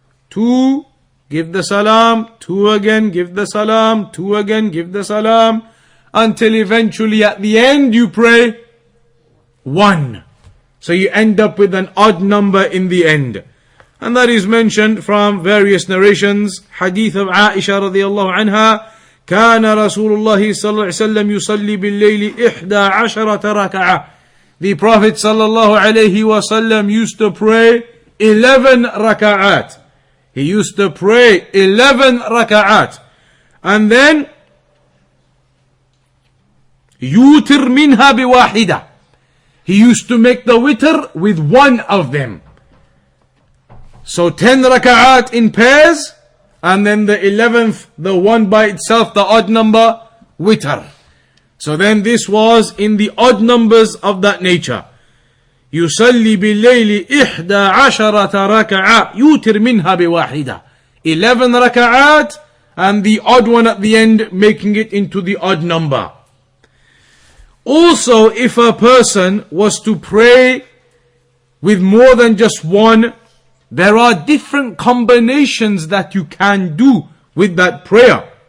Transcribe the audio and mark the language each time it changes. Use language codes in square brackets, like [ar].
[en] 2, give the salam, 2 again, give the salam, 2 again, give the salam, until eventually at the end you pray 1. So you end up with an odd number in the end. And that is mentioned from various narrations. Hadith of Aisha radiallahu anha, [ar] كان رسول الله صلى الله عليه وسلم يصلي بالليل 11 ركعة. [en] The Prophet sallallahu alayhi wasallam used to pray 11 raka'at. He used to pray 11 raka'at. And then [ar] يوتر منها بواحدة. [en] He used to make the witr with one of them. So 10 raka'at in pairs, and then the 11th, the one by itself, the odd number, witr. So then this was in the odd numbers of that nature. [ar] يصلي بالليل 11 ركعة يوتر منها بواحدة. [en] 11 raka'at, and the odd one at the end, making it into the odd number. Also, if a person was to pray with more than just one, there are different combinations that you can do with that prayer.